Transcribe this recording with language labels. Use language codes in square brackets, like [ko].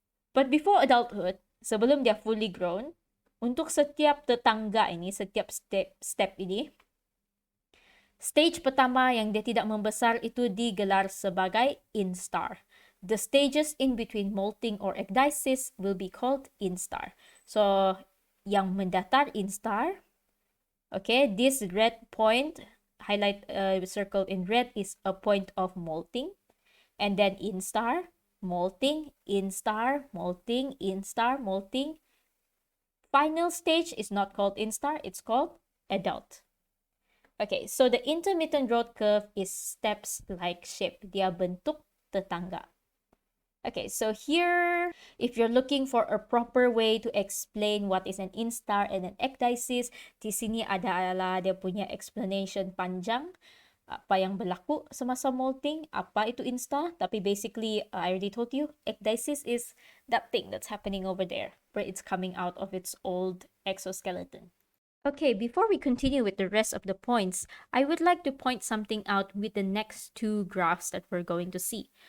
[en] But before adulthood, [ms] sebelum dia fully grown, untuk setiap tetangga ini, setiap step ini, stage pertama yang dia tidak membesar itu digelar sebagai instar. [en] The stages in between molting or ecdysis will be called instar. So, [ms] yang mendatar [en] instar, okay, this red point, circled in red, is a point of molting. And then instar, molting, instar, molting, instar, molting. Final stage is not called instar, it's called adult. Okay, so the intermittent growth curve is steps-like shape. [ms] Dia bentuk tetangga. [en] Okay, so here, if you're looking for a proper way to explain what is an instar and an ecdysis, [ms] di sini adalah dia punya [en] explanation panjang. [ms] Apa yang berlaku semasa molting, apa itu instar. [en] Tapi basically, I already told you, ecdysis is that thing that's happening over there, where it's coming out of its old exoskeleton. Okay, before we continue with the rest of the points, I would like to point something out with the next two graphs that we're going to see.